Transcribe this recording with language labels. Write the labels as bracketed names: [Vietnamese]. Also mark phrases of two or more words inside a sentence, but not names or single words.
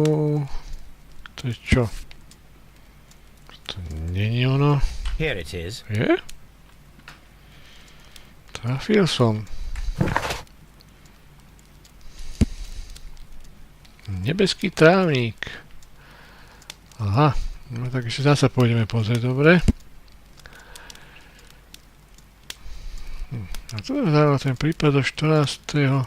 [Slovak] To je čo? To není ono. [English] Here it is. [Slovak] Je? Trafil som. Nebeský trávnik. Aha. No tak ešte zasa pôjdeme pozrieť, dobre? A to je zároveň ten prípad do 14.